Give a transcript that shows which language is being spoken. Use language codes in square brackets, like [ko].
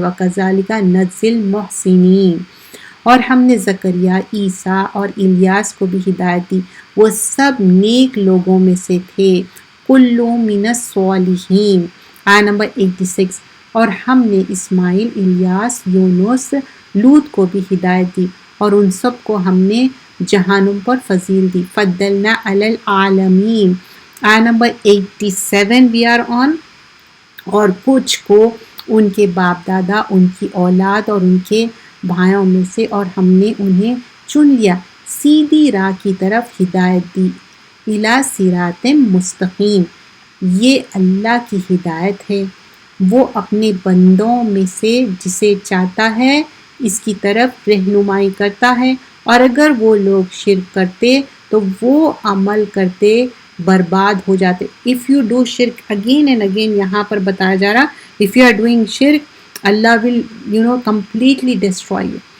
[ar] وَكَذَلِكَ نَجْزِي الْمُحْسِنِينَ. [ur] اور ہم نے زکریا، عیسیٰ اور الیاس کو بھی ہدایت دی، وہ سب نیک لوگوں میں سے تھے. [ar] کل من الصالحین. [ur] آیا نمبر 86. اور ہم نے اسماعیل، الیاس، یونس، لوط کو بھی ہدایت دی اور ان سب کو ہم نے جہانم پر فضیل دی. [ar] فضلنا علی العالمین. [en] آیا number 87 we are on. [ur] اور کچھ کو ان کے باپ دادا، ان کی اولاد اور ان کے بھائیوں میں سے، اور ہم نے انہیں چن لیا، سیدھی راہ کی طرف ہدایت دی. [ar] الی صراط مستقیم. [ur] یہ اللہ کی ہدایت ہے، وہ اپنے بندوں میں سے جسے چاہتا ہے اس کی طرف رہنمائی کرتا ہے. اور اگر وہ لوگ شرک کرتے تو وہ عمل کرتے برباد ہو جاتے. If you do shirk, again and again یہاں پر بتایا جا رہا، if you are doing shirk, Allah will completely destroy you.